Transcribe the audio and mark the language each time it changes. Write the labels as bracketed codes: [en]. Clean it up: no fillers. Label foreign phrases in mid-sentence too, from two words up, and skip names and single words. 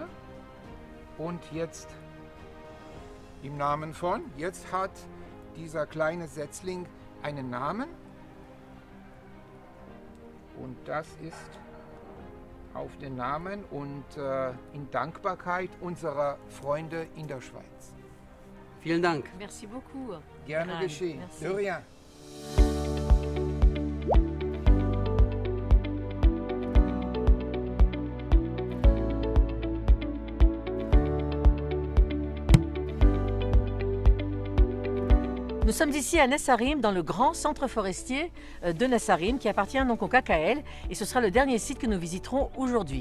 [de] Und jetzt im Namen von, jetzt hat dieser kleine Setzling einen Namen. Und das ist auf den Namen und in Dankbarkeit unserer Freunde in der Schweiz. Vielen Dank. [fr] Merci beaucoup. [de] Gerne Eran, geschehen. [fr] merci. De rien. Nous sommes ici à Nassarim, dans le grand centre forestier de Nassarim, qui appartient donc au KKL, et ce sera le dernier site que nous visiterons aujourd'hui.